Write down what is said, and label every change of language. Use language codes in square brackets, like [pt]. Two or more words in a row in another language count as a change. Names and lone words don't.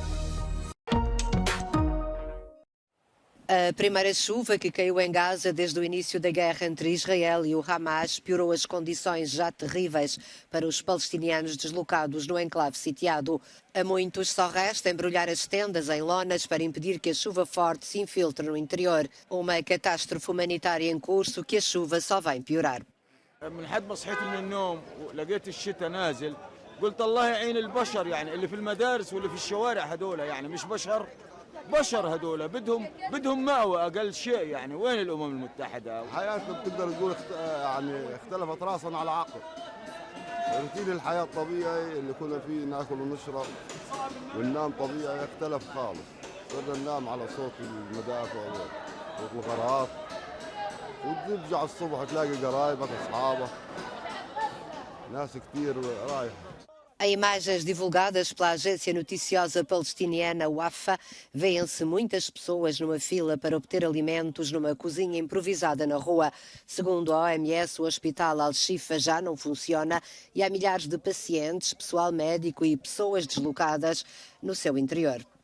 [pt] A primeira chuva que caiu em Gaza desde o início da guerra entre Israel e o Hamas piorou as condições já terríveis para os palestinianos deslocados no enclave sitiado. A muitos só resta embrulhar as tendas em lonas para impedir que a chuva forte se infiltre no interior. Uma catástrofe humanitária em curso que a chuva só vem piorar. [ar] بشر هذول بدهم مأوى أقل شيء يعني وين الأمم المتحدة؟ حياتنا بتقدر تقول يعني اختلفت راسا على عقب. روتين الحياة الطبيعي اللي كنا فيه ناكل ونشرب وننام طبيعي اختلف خالص. صرنا ننام على صوت المدافع وصوت الغرات وترجع الصبح تلاقي قرايبك أصحابك ناس كثير رايحة. [pt] Em imagens divulgadas pela agência noticiosa palestiniana Wafa, vêem-se muitas pessoas numa fila para obter alimentos numa cozinha improvisada na rua. Segundo a OMS, o hospital Al-Shifa já não funciona e há milhares de pacientes, pessoal médico e pessoas deslocadas no seu interior.